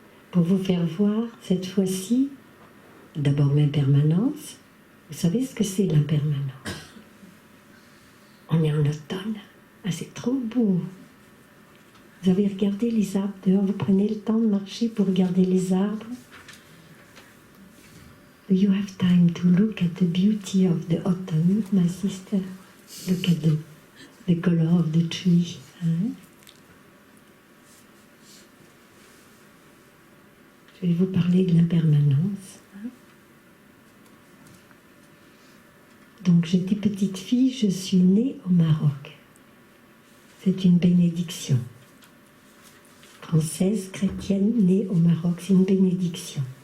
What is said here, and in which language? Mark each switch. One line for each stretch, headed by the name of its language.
French: Pour vous faire voir, cette fois-ci, d'abord l'impermanence. Vous savez ce que c'est l'impermanence? On est en automne. Ah, c'est trop beau. Vous avez regardé les arbres dehors, vous prenez le temps de marcher pour regarder les arbres.
English: Do you have time to look at the beauty of the autumn, my sister? Look at the color of the tree.
French: Hein? Je vais vous parler de l'impermanence. Hein? Donc j'étais petite fille, je suis née au Maroc. C'est une bénédiction. Française, chrétienne, née au Maroc, c'est une bénédiction.